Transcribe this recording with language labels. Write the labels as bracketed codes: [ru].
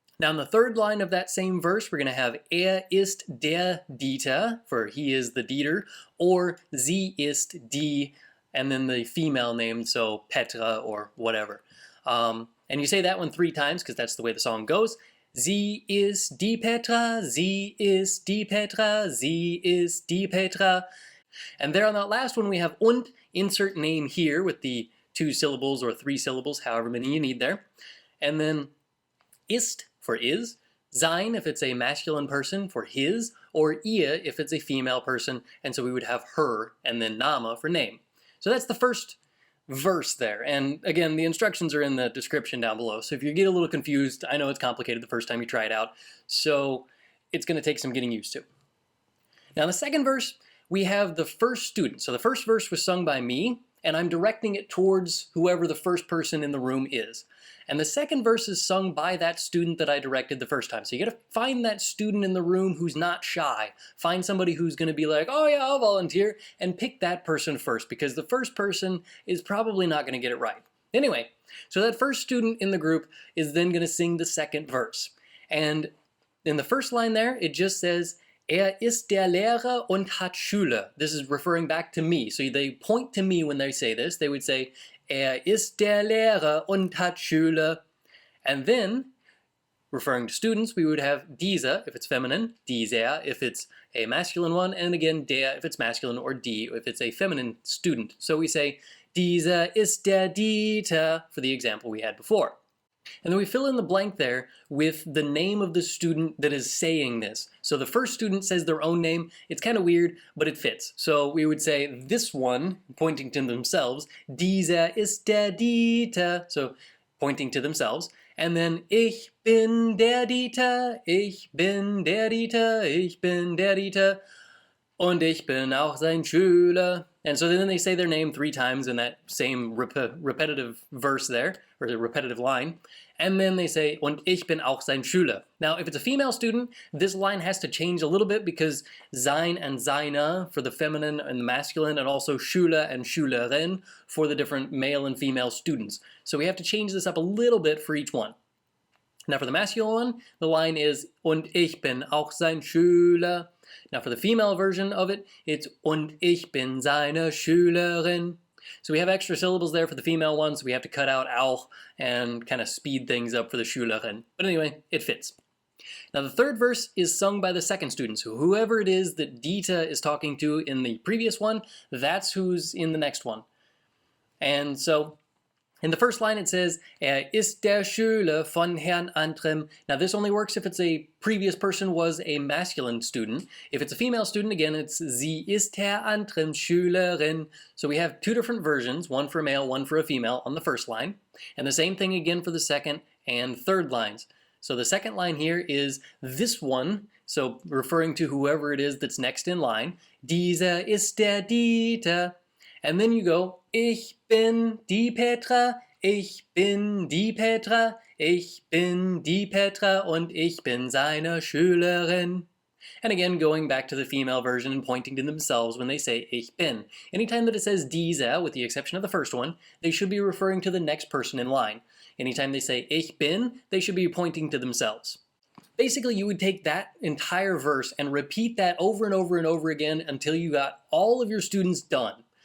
[en] Now in the third line of that same verse, we're going to have [de] ist der Dieter, [en] for he is the Dieter, or [de] sie ist die, [en] and then the female name, so Petra or whatever. And you say that one three times because that's the way the song goes. [de] Sie ist die Petra, sie ist die Petra, sie ist die Petra. [en] And there on that last one we have und, insert name here with the two syllables or three syllables, however many you need there. And then ist for is, sein if it's a masculine person for his, or ihr if it's a female person, and so we would have her and then Name for name. So that's the first verse there. And again, the instructions are in the description down below. So if you get a little confused, I know it's complicated the first time you try it out. So it's going to take some getting used to. Now in the second verse, we have the first student. So the first verse was sung by me, and I'm directing it towards whoever the first person in the room is. And the second verse is sung by that student that I directed the first time. So you gotta find that student in the room who's not shy. Find somebody who's gonna be like, oh yeah, I'll volunteer, and pick that person first, because the first person is probably not gonna get it right. Anyway, so that first student in the group is then gonna sing the second verse. And in the first line there, it just says, [de] ist der Lehrer und hat Schüler. [en] This is referring back to me. So they point to me when they say this. They would say, [de] ist der Lehrer und hat Schüler. [en] And then, referring to students, we would have dieser if it's feminine, dieser if it's a masculine one, and again der if it's masculine, or die if it's a feminine student. So we say, [de] dieser ist der Dieter [en] for the example we had before. And then we fill in the blank there with the name of the student that is saying this. So the first student says their own name. It's kind of weird, but it fits. So we would say this one, pointing to themselves, [de] dieser ist der Dieter, [en] so pointing to themselves. [de] And then ich bin der Dieter, ich bin der Dieter, ich bin der Dieter, und ich bin auch sein Schüler. [en] And so then they say their name 3 times in that same repetitive verse there, or the repetitive line. And then they say, [de] und ich bin auch sein Schüler. [en] Now, if it's a female student, this line has to change a little bit because sein and seine for the feminine and the masculine, and also Schüler and Schülerin for the different male and female students. So we have to change this up a little bit for each one. Now for the masculine one, the line is, [de] und ich bin auch sein Schüler. [en] Now for the female version of it, it's, [de] und ich bin seine Schülerin. [en] So we have extra syllables there for the female ones, so we have to cut out auch and kind of speed things up for the Schülerin. But anyway, it fits. Now the third verse is sung by the second student, so whoever it is that Dita is talking to in the previous one, that's who's in the next one. And so in the first line it says, [de] ist der Schüler von Herrn Antrim. [en] Now this only works if it's a previous person was a masculine student. If it's a female student, again, it's [de] sie ist Herr Antrim Schülerin. [en] So we have 2 different versions, one for a male, one for a female on the first line. And the same thing again for the second and third lines. So the second line here is this one, so referring to whoever it is that's next in line. [de] Dieser ist der Dieter. And then you go, ich bin die Petra, ich bin die Petra, ich bin die Petra und ich bin seine Schülerin. [en] And again, going back to the female version and pointing to themselves when they say ich bin. Anytime that it says diese, with the exception of the first one, they should be referring to the next person in line. Anytime they say ich bin, they should be pointing to themselves. Basically, you would take that entire verse and repeat that over and over and over again until you got all of your students done.